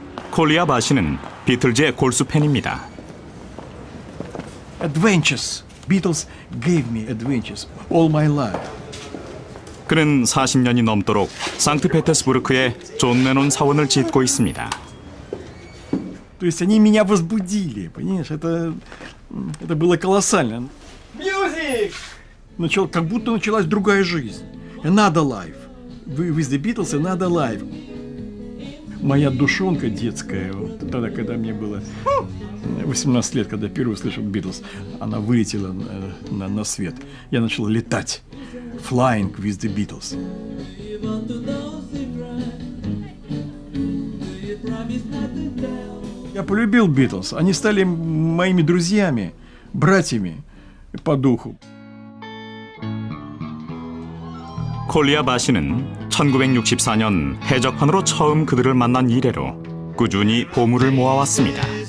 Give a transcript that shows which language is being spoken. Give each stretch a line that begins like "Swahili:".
Korean: 콜리아 바시는 비틀즈의 골수 팬입니다.
English: Adventures. Beatles gave me adventures all my life.
Korean: 그는 40년이 넘도록 상트페테르부르크에 존 레논 사원을 짓고 있습니다.
Russian: То есть они меня возбудили, понимаешь? Это было колоссально.
English: Music!
Russian: Как будто началась другая жизнь.
English: Another life. With the Beatles, another life.
Russian: Моя душонка детская, вот тогда, когда мне было 18 лет, когда впервые услышал Beatles, она вылетела на свет. Я начал летать.
English: Flying with the Beatles.
Russian: Я полюбил Beatles. Они стали моими друзьями, братьями по духу.
Korean: 콜리아 바시는 1964년 해적판으로 처음 그들을 만난 이래로 꾸준히 보물을 모아왔습니다.